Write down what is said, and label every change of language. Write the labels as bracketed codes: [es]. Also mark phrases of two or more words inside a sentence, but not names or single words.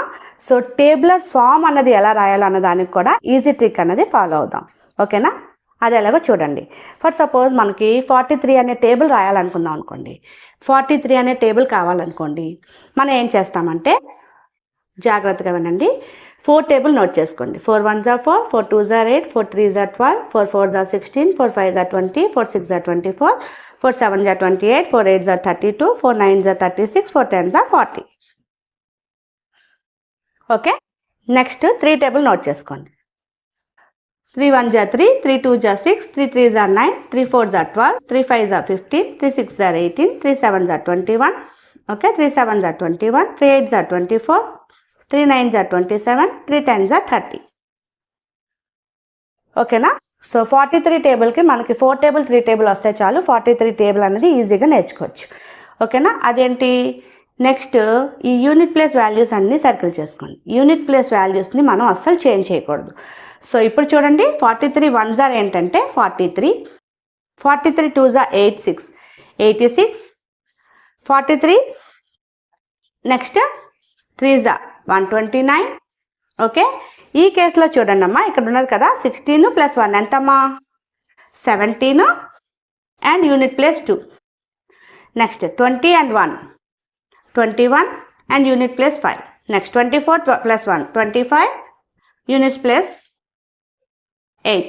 [te] సో [en] tabular form [te] అన్నది ఎలా రాయాలో అన్న దానికి కూడా [en] easy trick [te] అనేది ఫాలో అవుదాం. ఓకేనా, అది ఎలాగో చూడండి. [en] for suppose [te] మనకి 43 అనే టేబుల్ రాయాలనుకుందాం అనుకోండి. 43 అనే టేబుల్ కావాలనుకోండి, మనం ఏం చేస్తామంటే జాగ్రత్తగా వినండి. 4 టేబుల్ నోట్ చేసుకోండి. [en] 4 1s are 4, 4 2s are 8, 4 3s are 12, 4 4s are 16, 4 5s are 20, 4 6s are 24, 4 7s are 28, 4 8s are 32, 4 9s are 36, 4 10s are 40. okay, next 3 table [te] నోట్ చేసుకోండి. [en] 3 1s are 3, 3 2s are 6, 3 3s are 9, 3 4s are 12, 3 5s are 15, 3 6s are 18, 3 7s are 21, okay, 3 7s are 21, 3 8s are 24, 3 9s are 27, 3 10s are 30. [te] ఓకేనా? సో 43 టేబుల్కి మనకి [en] 4 table 3 table [te] వస్తే చాలు, 43 టేబుల్ అనేది ఈజీగా నేర్చుకోవచ్చు. ఓకేనా? అదేంటి, నెక్స్ట్ ఈ [en] unit place values [te] అన్నీ సర్కిల్ చేసుకోండి. [en] unit place values [te] మనం అస్సలు చేంజ్ చేయకూడదు. [en] సో [te] ఇప్పుడు చూడండి, [en] 43 1s are ఏంటంటే 43, 43 2s are 86, 86, 43, next 3s are 129. [te] ఓకే, ఈ కేసులో చూడండి అమ్మా, ఇక్కడ ఉన్నది కదా 16 + 1 ఎంతమ్మా 17 [en] and unit place [te] 2. [en] next 20 and 1 21 and unit place 5. next 24 + 1 25, units place 8.